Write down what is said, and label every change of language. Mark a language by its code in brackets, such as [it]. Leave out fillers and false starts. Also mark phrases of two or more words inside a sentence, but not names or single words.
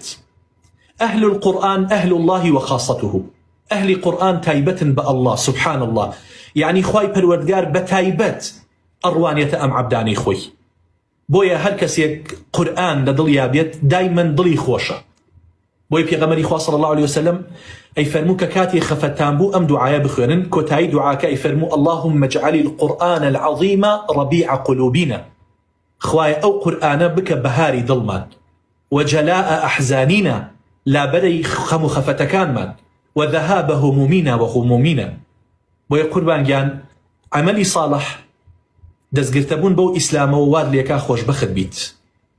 [ar] ئەهل القورئان ئەهل الله وخاصته، [ckb] ئەهلی قورئان تایبەتن بە ئەڵڵا [ar] سبحان الله، [ckb] یعنی خوای پەروەردگار بە تایبەت ئەڕوانێتە ئەم عەبدانەی خۆی. بۆیە هەر کەسێک قورئان لە دڵیا بێت دایمەن دڵی خۆشە. بۆی پێغەمبەری خوا [ar] صلی الله عليه وسلم [ckb] ئەیفەرموو کە کاتی خەفەتتان بوو ئەم دوعایە بخوێنن، کۆتایی دوعاکە ئەیفەرموو [ar] اللهم اجعل القرآن العظيم ربيع قلوبنا، [ckb] خوایە ئەو قورئانە بکە بەهاری دڵمان، [ar] وجلاء أحزاننا، [ckb] لابەرەی خەم و خەفەتەکانمان، [ar] وذهاب همومنا وغمومنا. [ckb] بۆیە قوربانگیان عەمەلی صالح دەستگرتەبوون بەو ئیسلامەوە واد لێکا خۆشبەخت بیت.